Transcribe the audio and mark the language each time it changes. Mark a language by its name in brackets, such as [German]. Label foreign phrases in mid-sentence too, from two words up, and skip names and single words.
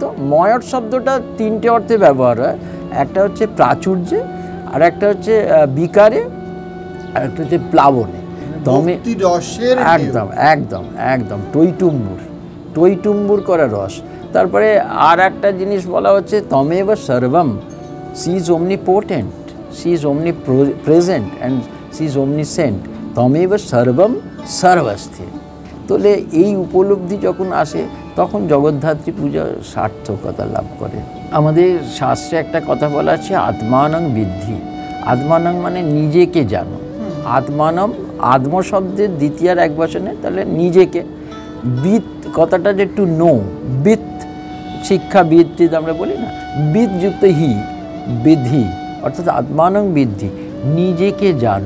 [Bangla] ময়র শব্দটা তিনটে অর্থে ব্যবহার হয়, একটা হচ্ছে প্রাচুর্যে, আর একটা হচ্ছে বিকারে, আর একটা হচ্ছে প্লাবনে। একদম একদম একদম টইটুম্বুর করা রস। তারপরে আর একটা জিনিস বলা হচ্ছে [Sanskrit] তমেব সর্বম, [English] She is omnipotent, she is omnipresent and she is omniscient, [Sanskrit] তমেব সর্বম সর্বস্থে। [Bangla] তাহলে এই উপলব্ধি যখন আসে তখন জগদ্ধাত্রী পূজা সার্থকতা লাভ করে। আমাদের শাস্ত্রে একটা কথা বলা আছে [Sanskrit] আত্মানং বিদ্ধি। [Bangla] আত্মানং মানে নিজেকে জানো। আত্মানম, আত্ম শব্দের দ্বিতীয়ার এক বচনে, তাহলে নিজেকে। বিদ কথাটা যে [English] to know, [Bangla] বিদ শিক্ষা, বিদ আমরা বলি না, বিদ যুক্ত হি, বিধি, অর্থাৎ [Sanskrit] আত্মানং বিদ্ধি, [Bangla] নিজেকে জানো।